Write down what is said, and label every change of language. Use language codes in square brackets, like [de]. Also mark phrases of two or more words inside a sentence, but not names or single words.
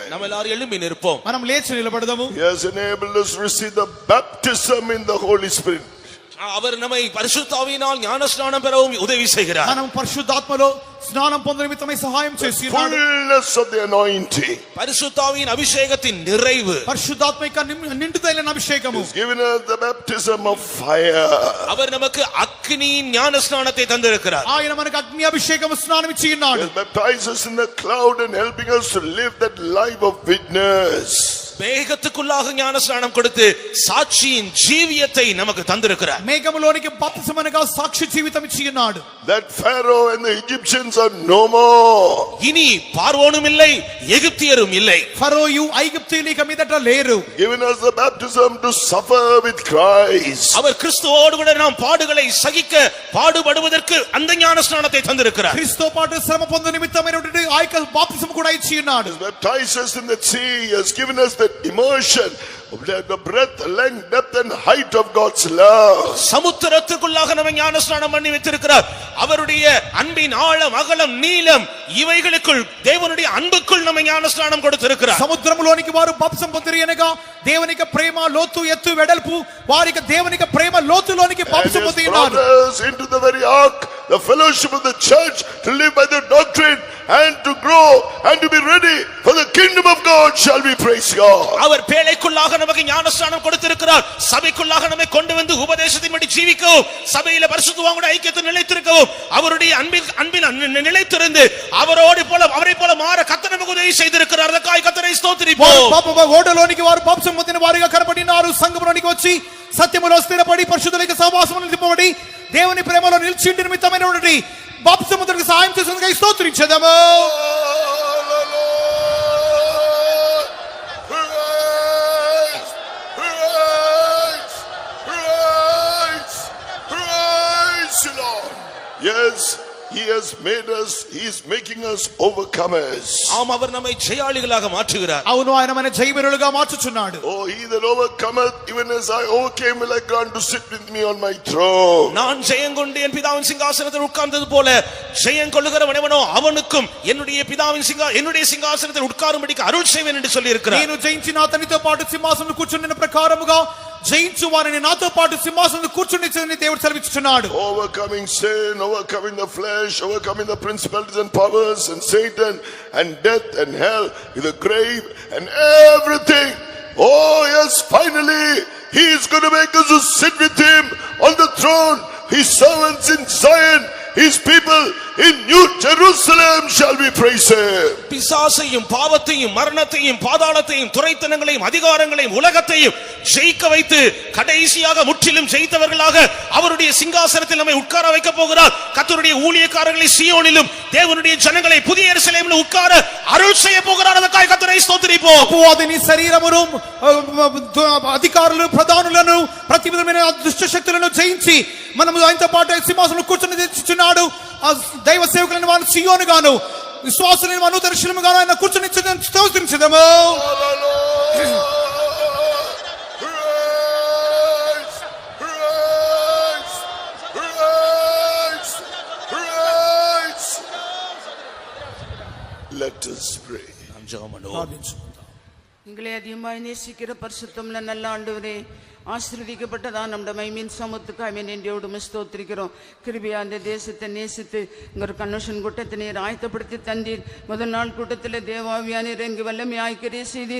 [ta] நம்ம எல்லாரும் எழும்பி நிற்போம். [te] మనం లేచి నిలబడదాము. [en] He has enabled us to receive the baptism in the Holy Spirit. [ta] அவர் நம்மை பரிசுத்த ஆவியினால் ஞானஸ்நானம் பெறவும் உதவி செய்கிறார். [te] మనం పరిశుద్ధాత్మలో స్నానం పొందే నిమిత్తమై సహాయం చేసి ఉన్నాడు. [en] Fullness of the anointing. [ta] பரிசுத்த ஆவியின் அபிஷேகத்தின் நிறைவு. [te] పరిశుద్ధాత్మ యొక్క నిండుదైన అభిషేకము. [en] He's given us the baptism of fire. [ta] அவர் நமக்கு அக்கினியின் ஞானஸ்நானத்தை தந்திருக்கிறார். [te] ఆయన మనకు అగ్ని అభిషేకము స్నానం ఇచ్చి ఉన్నాడు. [en] He baptizes us in the cloud and helping us to live that life of witness. [ta] மேகத்துக்குள்ளாக ஞானஸ்நானம் கொடுத்து சாட்சியின் ஜீவியத்தை நமக்கு தந்திருக்கிறார். [te] మేఘములోనికి బాప్తిసమనగా సాక్షి జీవితం ఇచ్చి ఉన్నాడు. [en] That Pharaoh and the Egyptians are no more. [ta] இனி பார்வோனும் இல்லை, எகிப்தியரும் இல்லை. [te] ఫరోయు ఐగుప్తీయులు ఇక మీదట లేరు. [en] Given us the baptism to suffer with Christ. [ta] அவர் கிறிஸ்துவோடு கூட நாம் பாடுகளை சகிக்க பாடுபடுவதற்கு அந்த ஞானஸ்நானத்தை தந்திருக்கிறார். [te] క్రీస్తుతో పాటు శ్రమ పొందు నిమిత్తమైనటువంటి ఆ యొక్క బాప్తిసం కూడా ఇచ్చి ఉన్నాడు. [en] He baptized us in the sea. He has given us that immersion of the breadth, length, depth and height of God's love. [ta] சமுத்திரத்துக்குள்ளாக நம்ம ஞானஸ்நானம் பண்ணி வைத்திருக்கிறார். அவருடைய அன்பின் ஆழம், அகலம், நீளம் இவைகளுக்குள் தேவனுடைய அன்புக்குள் நம்ம ஞானஸ்நானம் கொடுத்திருக்கிறார். [te] సముద్రములోనికి వారు బాప్తిసం పొందిరి అనగా దేవునికి ప్రేమ లోతు ఎత్తు వెడల్పు వారికి దేవునికి ప్రేమ లోతులోనికి బాప్తిసం పొంది ఉన్నారు. [en] Into the very ark, the fellowship of the church, to live by the doctrine and to grow and to be ready for the kingdom of God. Shall we praise God? [ta] அவர் பேழைக்குள்ளாக நமக்கு ஞானஸ்நானம் கொடுத்திருக்கிறார். சபைக்குள்ளாக நம்மை கொண்டு வந்து உபதேசத்தின்படி ஜீவிக்கவும், சபையில பரிசுத்தவான்களோட ஐக்கியத்தில் நிலைத்திருக்கவும், அவருடைய அன்பில் நிலைத்திருந்து அவரை போல மாற கர்த்தர் நமக்கு உதவி செய்திருக்கிறார். அதற்காக கர்த்தரை ஸ்தோத்திரிப்போம். [te] ఓడలోనికి వారు బాప్తిసం పొందిన వారిగా కనబడినారు. సంఘములోనికి వచ్చి సత్యములో స్థిరపడి పరిశుద్ధులైన సహవాసములో నిలిపబడి దేవుని ప్రేమలో నిలిచి నిమిత్తమైనటువంటి బాప్తిసం పొందుటకు సహాయం చేసినందుకు స్తోత్రించెదము. [en] Yes, he has made us, he is making us overcomers. [ta] ஆம், அவர் நம்மை ஜெயாளிகளாக மாற்றுகிறார். [te] అవును, ఆయన మన జయవీరులుగా మార్చుచున్నాడు. [en] Oh, he that overcometh, even as I overcame, will I grant to sit with me on my throne. [ta] நான் ஜெயங்கொண்டு என் பிதாவின் சிங்காசனத்தில் உட்கார்ந்தது போல ஜெயம் கொள்ளுகிறவனோ அவனுக்கும் என்னுடைய சிங்காசனத்தில் உட்காரும்படிக்கு அருள் செய்வேன் என்று சொல்லி இருக்கிறார். [te] నేను జయించి నా తనితో పాటు సింహాసనంలో కూర్చున్న ప్రకారముగా జయించు వారిని నాతో పాటు సింహాసనంలో కూర్చునిచ్చని దేవుడు సెలవిస్తున్నాడు. [en] Overcoming sin, overcoming the flesh, overcoming the principalities and powers and Satan and death and hell, the grave and everything. Oh yes, finally he is going to make us to sit with him on the throne. His servants in Zion, his people in New Jerusalem shall be praised. [ta] பிசாசையும் பாவத்தையும் மரணத்தையும் பாதாளத்தையும் துரைத்தனங்களையும் அதிகாரங்களையும் உலகத்தையும் ஜெயிக்க வைத்து கடைசியாக முற்றிலும் ஜெயித்தவர்களாக அவருடைய சிங்காசனத்தில் நம்மை உட்கார வைக்க போகிறார். கர்த்தருடைய ஊழியக்காரர்களை சீயோனிலும் தேவனுடைய ஜனங்களை புதிய எருசலேமிலும் உட்கார அருள் செய்ய போகிறார். அதற்காக கர்த்தரை ஸ்தோத்திரிப்போம். [te] అపవాదిని శరీరమును అధికారులు ప్రధానులను ప్రతి విధమైన దుష్ట శక్తులను జయించి మనము ఆయనతో పాటు సింహాసనంలో కూర్చొని తెచ్చుచున్నాడు. దైవ సేవకులను వారు సియోను గాను విశ్వాసులను వారు దర్శనము గాను ఆయన కూర్చొని స్తోత్రించెదము. [en] Let us pray. [ta] எங்களை அதிகமாய் நேசிக்கிற பரிசுத்தமுள்ள நல்ல ஆண்டவரே, ஆசீர்வதிக்கப்பட்டதான் நம்முடைய மைமீன் சமத்துக்காக நன்றியோடு ஸ்தோத்திரிக்கிறோம். கிருபையா அந்த தேசத்தை நேசித்து இங்கே கன்வென்ஷன் கூட்டத்தை நீர் ஆயத்தப்படுத்தி தந்தீர். முதல் நாள் கூட்டத்தில் தேவாவியானீர் இங்கு வல்லமையாய் கிரியை செய்தீர்.